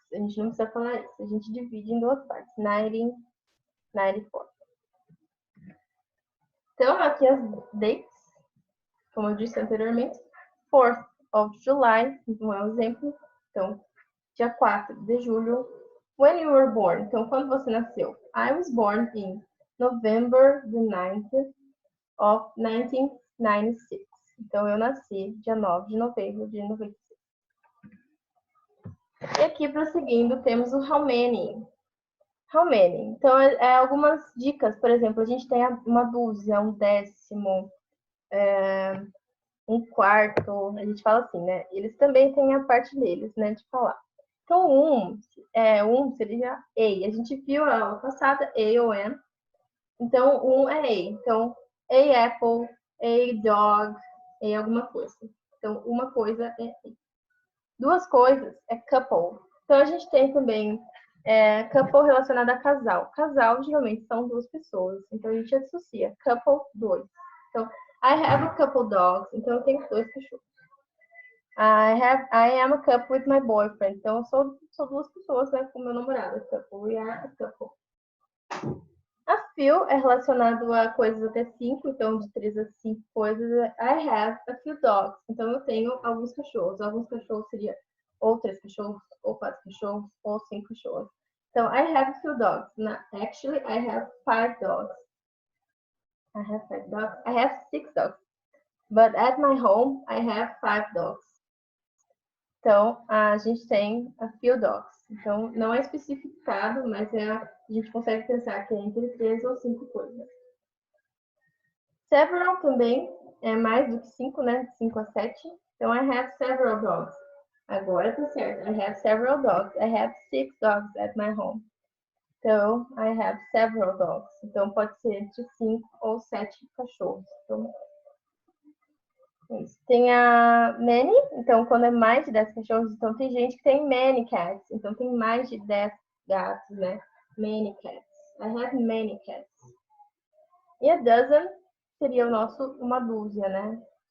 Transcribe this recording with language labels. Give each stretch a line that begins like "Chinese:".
Portuguese: A gente não precisa falar isso. A gente divide em duas partes. 1994. Então, aqui as dates, como eu disse anteriormente. 4th of July, então é um exemplo. Então, dia 4 de julho.
English: When you were born,
Portuguese: então quando você nasceu?
English: I was born in November the 9th of 1996.
Portuguese: Então eu nasci dia 9 de novembro de 96. E aqui prosseguindo temos o
English: how many. How many?
Portuguese: Então algumas dicas, por exemplo, a gente tem uma dúzia, um décimo, um quarto, a gente fala assim, né? Eles também têm a parte deles, né, de falar. Então, seria A. A gente viu a aula passada, A ou M. Então, é A. Então, A apple, A dog, A alguma coisa. Então, uma coisa é A. Duas coisas é couple. Então, a gente tem também couple relacionado a casal. Casal, geralmente, são duas pessoas. Então, a gente associa couple, dois.
English: Então, I have a couple dogs.
Portuguese: Então, eu tenho dois cachorros.
English: I am a couple with my boyfriend.
Portuguese: Então, eu sou duas pessoas, né, com meu namorado.
English: Couple, we are a couple.
Portuguese: A few é relacionado a coisas até 5, então de 3 a 5 coisas.
English: I have a few dogs.
Portuguese: Então, eu tenho alguns cachorros. Alguns cachorros seria ou 3 cachorros, ou 4 cachorros, ou 5 cachorros.
English: Então, I have a few dogs. Actually, I have 5 dogs. I have 5 dogs. I have 6 dogs. But at my home, I have 5 dogs.
Portuguese: Então, a gente tem a few dogs. Então, não é especificado, mas a gente consegue pensar que é entre 3 ou 5 coisas. Several também é mais do que 5, né? 5 a 7.
English: Então, I have several dogs.
Portuguese: Agora tá certo.
English: I have several dogs. I have 6 dogs at my home. Então, I have several dogs.
Portuguese: Então, pode ser entre 5 ou 7 cachorros. Então, isso. Tem a many, então quando é mais de 10 cachorros, então tem gente que tem many cats, então tem mais de 10 gatos, né? Many cats.
English: I have many cats.
Portuguese: E a dozen seria o nosso uma dúzia, né?